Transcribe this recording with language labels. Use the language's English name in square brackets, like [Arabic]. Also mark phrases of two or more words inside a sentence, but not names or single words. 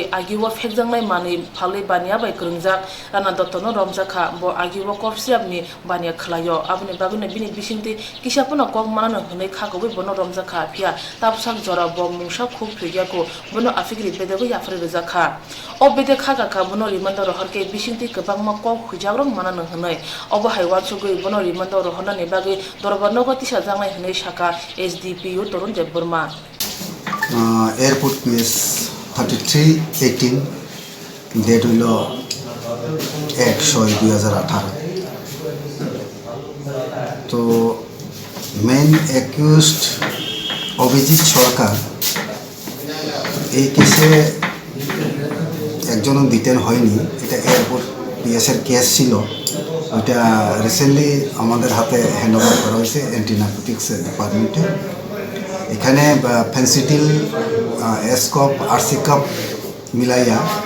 [Kok Borok] agiwo phekjangnai mani phalai bania bai krungjak rana dottono romjakha bo agiwo [English] cough syrup [Kok Borok] ni bania khlayo abni bagune bini bisingti kisapono kok manano hunai khagobai bono romjakha phia tapsak jora bo mungsa khub phigako bono afigri bedego yafre rejakha o bede khaga ka bono rimando roharke bisingti kwbangma kok hujagrong manano hunai obo haiwan sugui bono rimando rohonani bagai dorbarno gotisa jangnai hunai shaka SDPU Torun Dev Burma [English] Airport PS 3318 date হইল 1/6/2018 তো main accused [Bangla] অভিজিৎ সরকার এই কেসে একজনও ডিটেন হয়নি এটা এয়ারপোর্ট পিএসের কেস ছিল ওইটা রিসেন্টলি আমাদের হাতে [English] hand over [Bangla] করা হয়েছে [English] anti narcotics department [Bangla] এখানে ফেন্সিডিল এসকপ আরসিকাপ মিলাইয়া